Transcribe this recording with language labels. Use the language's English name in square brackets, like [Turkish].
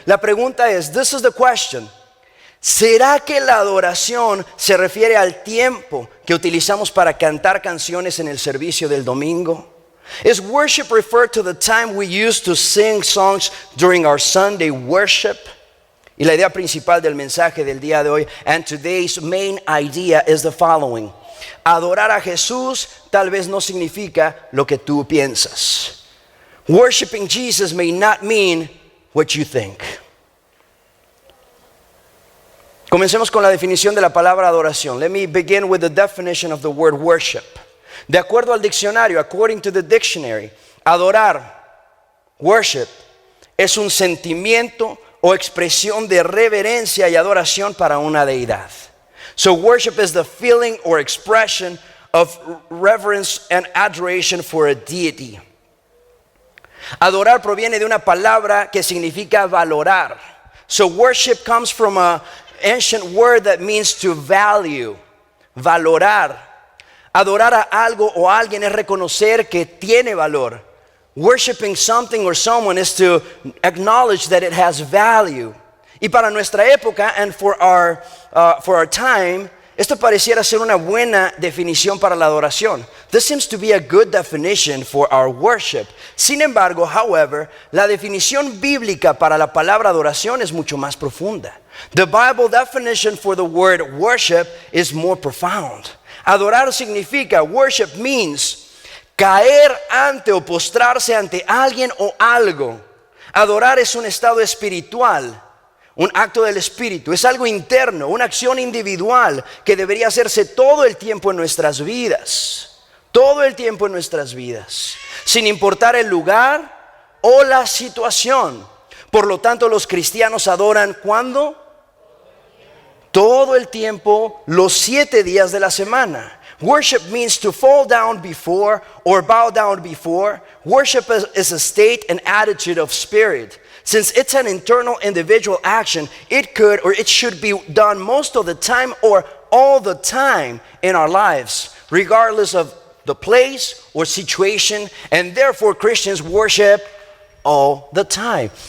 [Spanish] La pregunta es, [English] this is the question: [Spanish] ¿será que la adoración se refiere al tiempo que utilizamos para cantar canciones en el servicio del domingo? [English] Is worship referred to the time we use to sing songs during our Sunday worship? [Spanish] Y la idea principal del mensaje del día de hoy, [English] and today's main idea, is the following: [Spanish] adorar a Jesús tal vez no significa lo que tú piensas. [English] Worshiping Jesus may not mean what you think. [Spanish] Comencemos con la definición de la palabra adoración. [English] Let me begin with the definition of the word worship. [Spanish] De acuerdo al diccionario, [English] according to the dictionary, [Spanish] adorar, worship, es un sentimiento o expresión de reverencia y adoración para una deidad. [English] So worship is the feeling or expression of reverence and adoration for a deity. [Spanish] Adorar proviene de una palabra que significa valorar. [English] So worship comes from a ancient word that means to value, valorar. [Spanish] Adorar a algo o a alguien es reconocer que tiene valor. [English] Worshiping something or someone is to acknowledge that it has value. [Spanish] Y para nuestra época [English] and for our time, [Spanish] esto pareciera ser una buena definición para la adoración. [English] This seems to be a good definition for our worship. [Spanish] Sin embargo, however, la definición bíblica para la palabra adoración es mucho más profunda. [English] The Bible definition for the word worship is more profound. [Spanish] Adorar significa, [English] worship means, [Spanish] caer ante o postrarse ante alguien o algo. Adorar es un estado espiritual, un acto del espíritu, es algo interno, una acción individual que debería hacerse todo el tiempo en nuestras vidas. Todo el tiempo en nuestras vidas, sin importar el lugar o la situación. Por lo tanto, los cristianos adoran ¿cuándo? Todo el tiempo, los 7 días de la semana. [English] Worship means to fall down before or bow down before. Worship is a state and attitude of spirit. Since it's an internal individual action, it could or it should be done most of the time or all the time in our lives, regardless of the place or situation, and therefore Christians worship all the time.